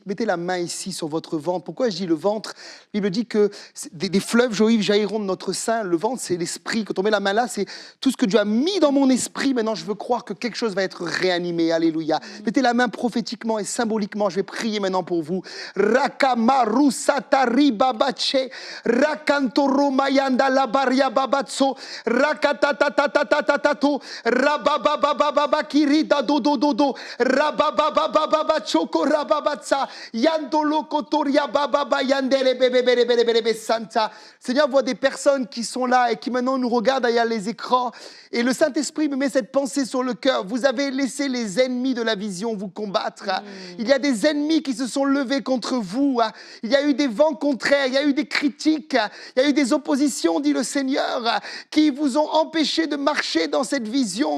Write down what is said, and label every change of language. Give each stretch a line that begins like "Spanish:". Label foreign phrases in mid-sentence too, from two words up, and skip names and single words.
French: Mettez la main ici sur votre ventre. Pourquoi je dis le ventre? La Bible dit que des fleuves joyeux jailliront de notre sein. Le ventre, c'est l'esprit. Quand on met la main là, c'est tout ce que Dieu a mis dans mon esprit. Maintenant, je veux croire que quelque chose va être réanimé. Alléluia. Mettez la main prophétiquement et symboliquement. Je vais prier maintenant pour vous. Rakamaru satari babache. Rakantoro mayanda labaria babatso. Rakatatatatatatatato. Rabababababa kirida dodododo. Rabababababa choko rababatsa. Yandolo kotoria bababa yandele bebe santa. Seigneur, voit des personnes qui sont là et qui maintenant nous regardent derrière les écrans. Et le Saint-Esprit me met cette pensée sur le cœur. Vous avez laissé les ennemis de la vision vous combattre. Il y a des ennemis qui se sont levés contre vous. Il y a eu des vents contraires, il y a eu des critiques, il y a eu des oppositions, dit le Seigneur, qui vous ont empêché de marcher dans cette vision.